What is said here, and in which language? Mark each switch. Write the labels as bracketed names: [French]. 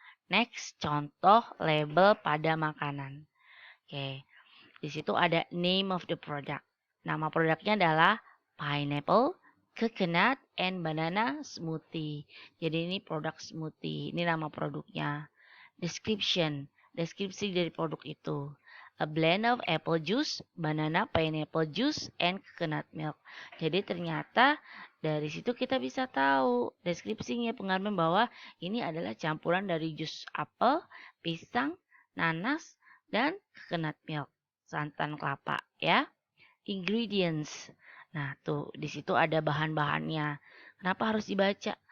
[Indonesian] Next, contoh label pada makanan. Oke. Di situ ada [English] name of the product. [Indonesian] Nama produknya adalah pineapple, coconut, and banana smoothie. Jadi ini produk smoothie. Ini nama produknya. Description, deskripsi dari produk itu. [English] a blend of apple juice, banana pineapple juice, and coconut milk. [Indonesian] Jadi ternyata dari situ kita bisa tahu deskripsinya pengaruh bahwa ini adalah campuran dari jus apel, pisang, nanas, dan coconut milk, santan kelapa ya. Ingredients. Nah, tuh di situ ada bahan-bahannya. Kenapa harus dibaca?